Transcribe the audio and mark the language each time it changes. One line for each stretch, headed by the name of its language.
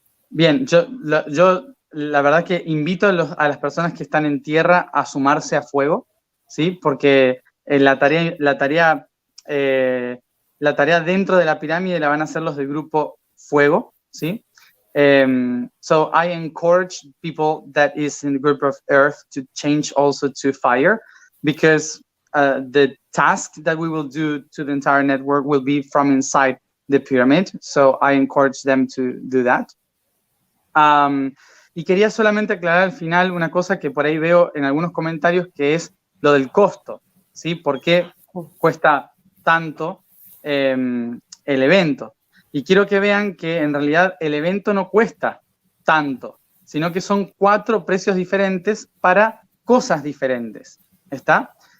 Spanish: Bien, yo la verdad que invito a las personas que están en tierra a sumarse a Fuego, ¿sí? Porque la tarea dentro de la pirámide la van a hacer los del grupo Fuego, ¿sí?
English: So I encourage people that is in the group of Earth to change also to Fire, because the task that we will do to the entire network will be from inside the pyramid. So I encourage them to do that.
Spanish: Y quería solamente aclarar al final una cosa que por ahí veo en algunos comentarios, que es lo del costo, ¿sí? ¿Por qué cuesta tanto el evento? Y quiero que vean que en realidad el evento no cuesta tanto, sino que son 4 precios diferentes para cosas diferentes, ¿está?